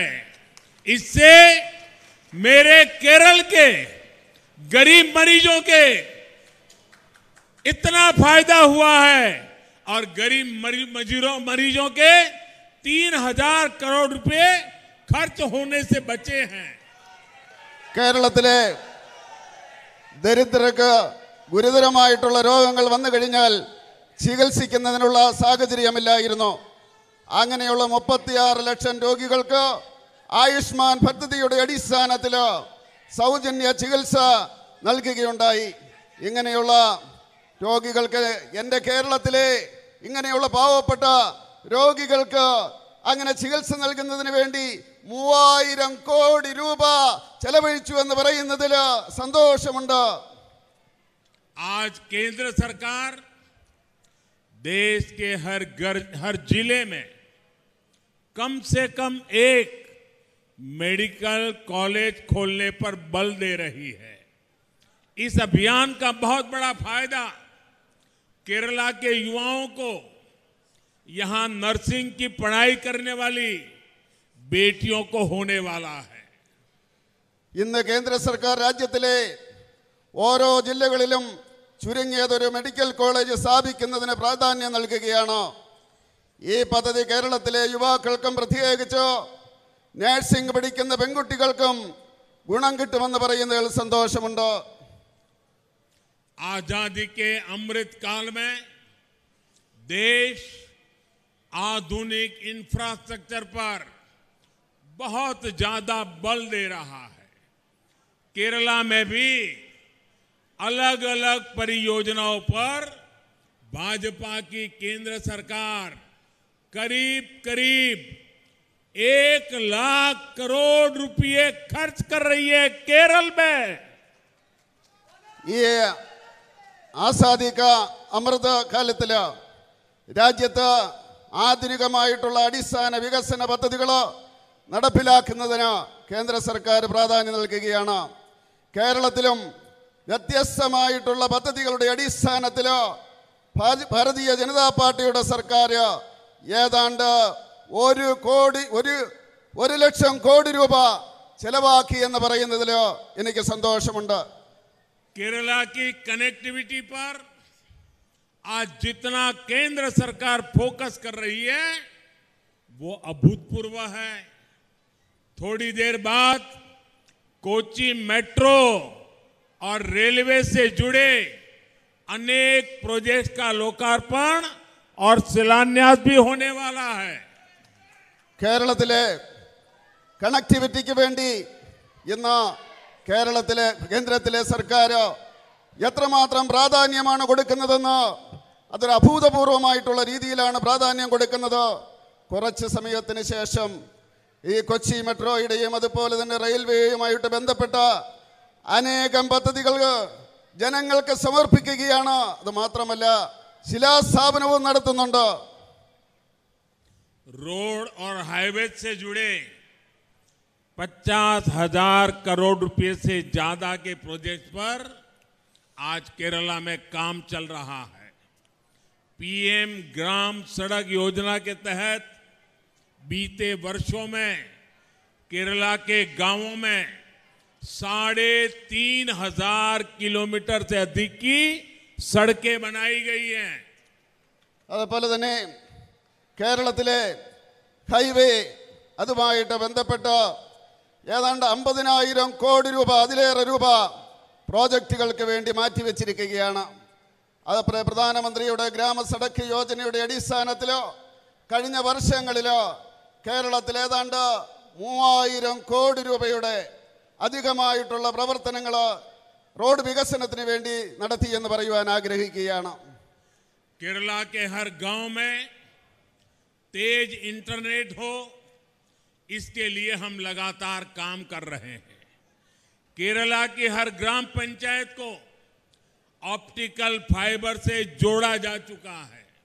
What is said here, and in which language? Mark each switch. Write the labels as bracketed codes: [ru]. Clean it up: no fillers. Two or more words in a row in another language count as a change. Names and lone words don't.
[hi] इससे मेरे केरल के गरीब मरीजों के इतना फायदा हुआ है और गरीब मरीजों के 3,000 करोड़ रुपए खर्च होने से बचे हैं. [ml] കേരളത്തിലെ ദരിദ്രർക്ക് ഗുരുതരമായിട്ടുള്ള രോഗങ്ങൾ വന്നു കഴിഞ്ഞാൽ ചികിത്സിക്കുന്നതിനുള്ള സാഹചര്യമില്ലായിരുന്നു. അങ്ങനെയുള്ള 36 ലക്ഷം രോഗികൾക്ക് ആയുഷ്മാൻ പദ്ധതിയുടെ അടിസ്ഥാനത്തിൽ സൗജന്യ ചികിത്സ നൽകുകയുണ്ടായി. ഇങ്ങനെയുള്ള രോഗികൾക്ക് എൻ്റെ കേരളത്തിലെ ഇങ്ങനെയുള്ള പാവപ്പെട്ട രോഗികൾക്ക് അങ്ങനെ ചികിത്സ നൽകുന്നതിന് വേണ്ടി 3000 കോടി രൂപ ചെലവഴിച്ചു എന്ന് പറയുന്നതിൽ സന്തോഷമുണ്ട്. [hi] आज केंद्र सरकार देश के हर जिले में कम से कम एक [en] medical college [hi] खोलने पर बल दे रही है. इस अभियान का बहुत बड़ा फायदा केरला के युवाओं को, यहां नर्सिंग की पढ़ाई करने वाली बेटियों को होने वाला है. [ml] ഇന്ന് കേന്ദ്ര സർക്കാർ രാജ്യത്തിലെ ഓരോ ജില്ലകളിലും ചുരുങ്ങിയതൊരു [en] medical college [ml] സ്ഥാപിക്കുന്നതിന് പ്രാധാന്യം നൽകുകയാണ്. ഈ പദ്ധതി കേരളത്തിലെ യുവാക്കൾക്കും പ്രത്യേകിച്ച് നഴ്സിംഗ് പഠിക്കുന്ന പെൺകുട്ടികൾക്കും ഗുണം കിട്ടുമെന്ന് പറയുന്നതിൽ സന്തോഷമുണ്ട്. [hi] आजादी के अमृत काल में देश आधुनिक इंफ्रास्ट्रक्चर पर बहुत ज्यादा बल दे रहा है. केरला में भी अलग अलग परियोजनाओं पर भाजपा की केंद्र सरकार करीब करीब 1 लाख करोड़ रुपए खर्च कर रही है केरल में. [ml] ഈ [hi] आज़ादी का अमृत [ml] കാലത്തിൽ രാജ്യത്ത് ആധുനികമായിട്ടുള്ള അടിസ്ഥാന വികസന പദ്ധതികൾ നടപ്പിലാക്കുന്നതിന് കേന്ദ്ര സർക്കാർ പ്രാധാന്യം നൽകുകയാണ്. കേരളത്തിലും വ്യത്യസ്തമായിട്ടുള്ള പദ്ധതികളുടെ അടിസ്ഥാനത്തിൽ ഭാരതീയ ജനതാ പാർട്ടിയുടെ സർക്കാർ ഏതാണ്ട് 1 ലക്ഷം കോടി രൂപ ചെലവാക്കി എന്ന് പറയുന്നതിൽ എനിക്ക് സന്തോഷമുണ്ട്. [hi] केरला की कनेक्टिविटी पर आज जितना केंद्र सरकार फोकस कर रही है वो अभूतपूर्व है. थोड़ी देर बाद कोच्चि मेट्रो और रेलवे से जुड़े अनेक प्रोजेक्ट का लोकार्पण और शिलान्यास भी होने वाला है। [ml] കേരളത്തിലെ കണക്ടിവിറ്റിക്ക് വേണ്ടി ഇന്ന് കേരളത്തിലെ കേന്ദ്രത്തിലെ സർക്കാർ എത്രമാത്രം പ്രാധാന്യമാണ് കൊടുക്കുന്നതെന്ന് അതൊരു അഭൂതപൂർവമായിട്ടുള്ള രീതിയിലാണ് പ്രാധാന്യം കൊടുക്കുന്നത്. കുറച്ച് സമയത്തിന് ശേഷം ഈ കൊച്ചി മെട്രോയുടെയും അതുപോലെ തന്നെ റെയിൽവേയുമായിട്ട് ബന്ധപ്പെട്ട അനേകം പദ്ധതികൾ ജനങ്ങൾക്ക് സമർപ്പിക്കുകയാണ്. അത് മാത്രമല്ല ശിലാസ്ഥാപനവും നടത്തുന്നുണ്ട്. [hi] रोड और हाईवे से जुड़े 50,000 करोड़ रुपए से ज्यादा के प्रोजेक्ट पर आज केरला में काम चल रहा है। पीएम ग्राम सड़क योजना के तहत बीते वर्षों में केरला के गांवों में 3,500 किलोमीटर से अधिक की सड़कें बनाई गई हैं। [ml] അതുപോലെ തന്നെ കേരളത്തിലെ ഹൈവേ അതുമായിട്ട് ബന്ധപ്പെട്ട് ഏതാണ്ട് 50,000 കോടി രൂപ അതിലേറെ രൂപ പ്രോജക്റ്റുകൾക്ക് വേണ്ടി മാറ്റിവെച്ചിരിക്കുകയാണ്. അത് പ്രധാനമന്ത്രിയുടെ ഗ്രാമ സഡക്ക് യോജനയുടെ അടിസ്ഥാനത്തിലോ കഴിഞ്ഞ വർഷങ്ങളിലോ കേരളത്തിൽ ഏതാണ്ട് 3,000 കോടി രൂപയുടെ അധികമായിട്ടുള്ള പ്രവർത്തനങ്ങൾ റോഡ് വികസനത്തിന് വേണ്ടി നടത്തിയെന്ന് പറയുവാൻ ആഗ്രഹിക്കുകയാണ്. [hi] केरला के हर गांव में तेज इंटरनेट हो, इसके लिए हम लगातार काम कर रहे हैं। केरला की हर ग्राम पंचायत को [en] optical fiber [hi] से जोड़ा जा चुका है।